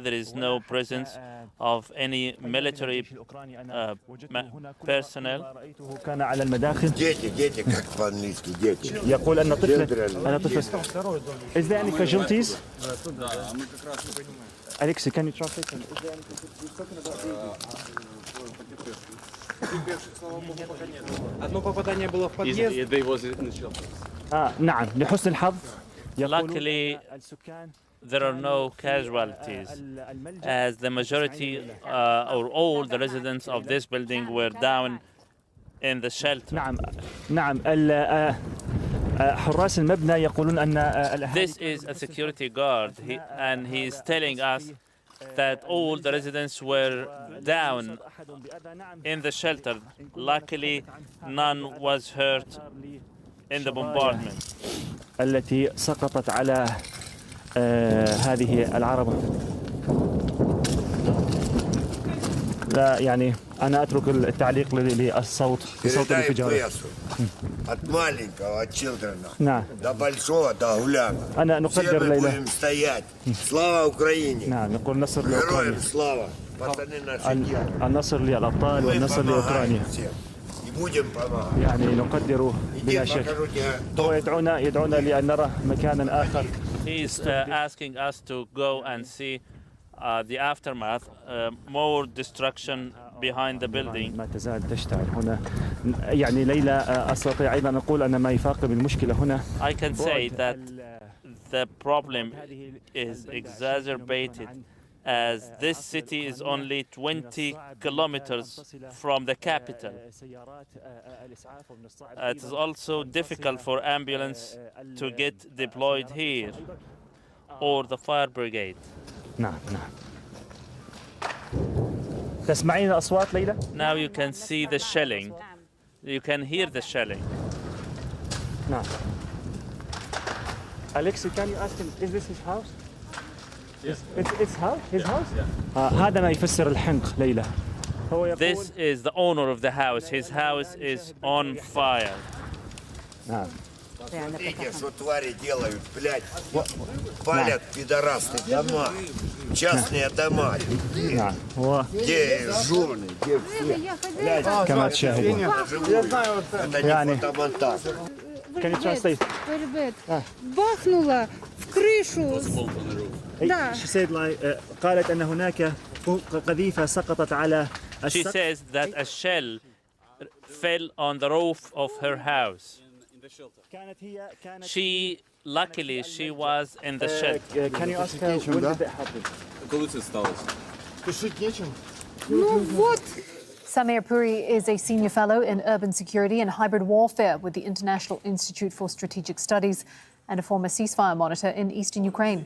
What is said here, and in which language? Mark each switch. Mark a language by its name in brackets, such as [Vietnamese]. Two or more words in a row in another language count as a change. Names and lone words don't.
[English] There is no presence of any military personnel. Is there any casualties? Alexei, can you translate? [Russian] Одно попадание было в подъезд. [Arabic] نعم لحسن الحظ. [English] Luckily, there are no casualties, as the majority or all the residents of this building were down in the shelter. [Arabic] نعم حراس المبنى يقولون أن [English] This is a security guard, and he's telling us that all the residents were down in the shelter. Luckily, none was hurt in the bombardment. [Arabic] التي سقطت على هذه العربة. لا يعني أنا أترك التعليق للصوت بصوت الانفجار. [Russian] От маленького, от children, до большого, до гуляка. [Arabic] أنا نقدر ليلى. [Russian] будем стоять. Слава Украине. [Arabic] نقول نصر لأوكرانيا. لأوكرانيا. [Russian] слава. пацаны наши. [Arabic] النصر للأبطال والنصر لأوكرانيا. [Russian] И будем помогать. [Arabic] يعني نقدر بلا شك. هو يدعونا لأن نرى مكانا آخر. [English] He's asking us to go and see the aftermath, more destruction behind the building. [Arabic] ما تزال تشتعل هنا. يعني ليلى أستطيع أيضا أقول أن ما يفاقم المشكلة هنا. [English] I can say that the problem is exacerbated as this city is only 20 kilometers from the capital. It is also difficult for ambulance to get deployed here or the fire brigade. [Arabic] نعم. تسمعين الأصوات ليلى؟ [English] Now you can see the shelling. You can hear the shelling. [Arabic] نعم. [English] Alexei, can you ask him, is this his house? Yes. It's house? His house? [Arabic] هذا ما يفسر الحنق ليلى. [English] This is the owner of the house. His house is on fire. [Arabic] نعم. [Russian] Смотрите, что твари делают, блядь. Палят пидорасты дома. Частные дома. Где жены, где все. [Arabic] كما تشاهدون. [Russian] Это не фотомонтаж. [English] Can you translate? [Russian] бахнула в крышу. Да. [English] She said like [Arabic] قالت أن هناك قذيفة سقطت على [English] She says that a shell fell on the roof of her house. Luckily, she was in the shelter. Can you ask her when did that happen? Samir Puri is a senior fellow in urban security and hybrid warfare with the International Institute for Strategic Studies and a former ceasefire monitor in eastern Ukraine.